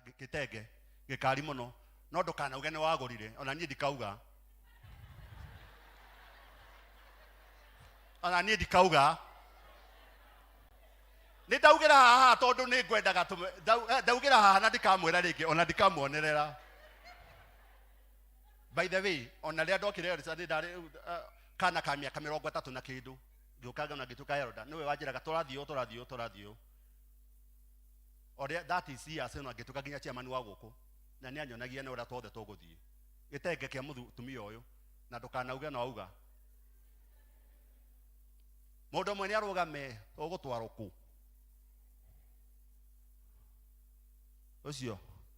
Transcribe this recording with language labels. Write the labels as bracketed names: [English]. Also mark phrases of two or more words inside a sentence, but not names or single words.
[Kikuyu] gĩtenge gĩkari mũno, no ndũkanauge nĩ wagũrire, ona niĩ ndikauga. Nĩ ndaugĩra haha tondũ nĩ ngwendaga ndaugĩra haha na ndikamwĩra rĩngĩ, ona ndikamuonerera. [English] By the way, [Kikuyu] ona rĩrĩa ndokire nĩ ndarĩ kana ka mĩaka 30 na kĩndũ, ngĩũka ngona ngĩtuĩka Eroda, nĩwe wanjĩraga tũrathiĩ. Oria [English] that is years [Kikuyu] eno ngĩtuĩka nginya chairman wa gũkũ, na nĩ anyonagia na ũrĩa tuothe tũgũthiĩ. Gĩtenge kĩa mũtumia ũyũ, na ndũkanauge na wauga. Mũndũ ũmwe nĩ arũgame ũgũtwarwo kũ? Ũcio.